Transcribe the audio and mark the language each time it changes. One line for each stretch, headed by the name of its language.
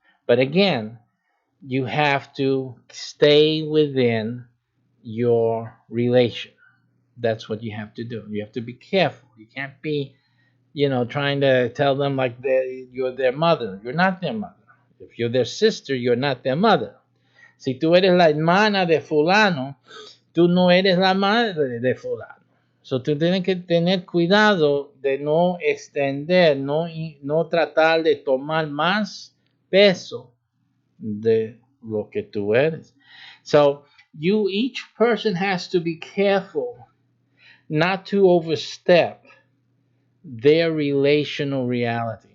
English: But again, you have to stay within your relation. That's what you have to do. You have to be careful. You can't be, trying to tell them like you're their mother. You're not their mother. If you're their sister, you're not their mother.
Spanish: Si tú eres la hermana de fulano, tú no eres la madre de fulano. So, tú tienes que tener cuidado de no extender, no tratar de tomar más peso de lo que tú eres.
English: So, each person has to be careful not to overstep their relational reality.